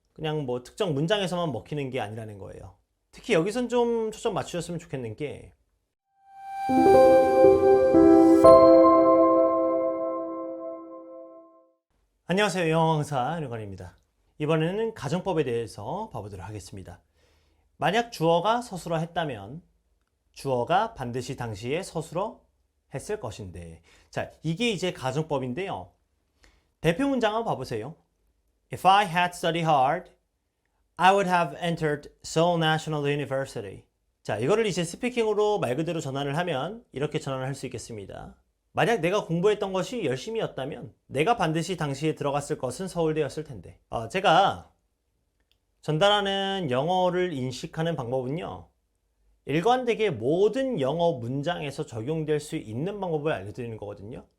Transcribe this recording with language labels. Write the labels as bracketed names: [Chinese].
[Korean] 그냥 뭐 특정 문장에서만 먹히는 게 아니라는 거예요. 특히 여기선 좀 초점 맞추셨으면 좋겠는 게, 안녕하세요, 영어 강사 윤건입니다. 이번에는 가정법에 대해서 봐보도록 하겠습니다. 만약 주어가 서술어 했다면 주어가 반드시 당시에 서술어 했을 것인데, 자, 이게 이제 가정법인데요. 대표 문장 한번 봐보세요. [English] If I had studied hard, I would have entered Seoul National University. [Korean] 자, 이거를 이제 스피킹으로 말 그대로 전환을 하면 이렇게 전환을 할 수 있겠습니다. 만약 내가 공부했던 것이 열심히였다면 내가 반드시 당시에 들어갔을 것은 서울대였을 텐데. 제가 전달하는 영어를 인식하는 방법은요, 일관되게 모든 영어 문장에서 적용될 수 있는 방법을 알려드리는 거거든요.